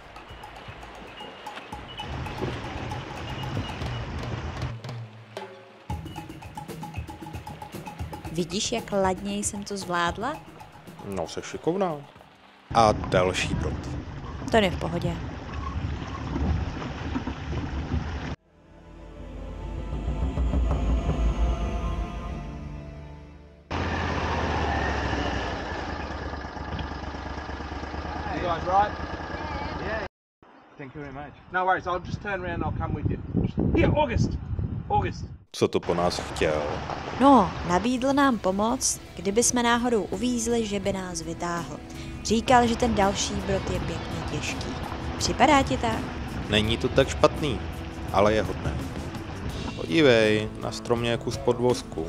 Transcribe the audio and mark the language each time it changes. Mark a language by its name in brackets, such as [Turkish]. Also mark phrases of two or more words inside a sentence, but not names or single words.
[Czech] Vidíš, jak ladněji jsem to zvládla? No, se šikovná. A další brod. To je v pohodě. [English] You guys right? Yeah. Thank you very much. No worries, I'll just turn around and I'll come with you. Yeah, August. [Czech] Co to po nás chtěl? No, nabídl nám pomoc, kdyby jsme náhodou uvízli, že by nás vytáhl. Říkal, že ten další brod je pěkně těžký. Připadá ti tak? Není to tak špatný, ale je hodné. Podívej, na stromě je kus podvozku.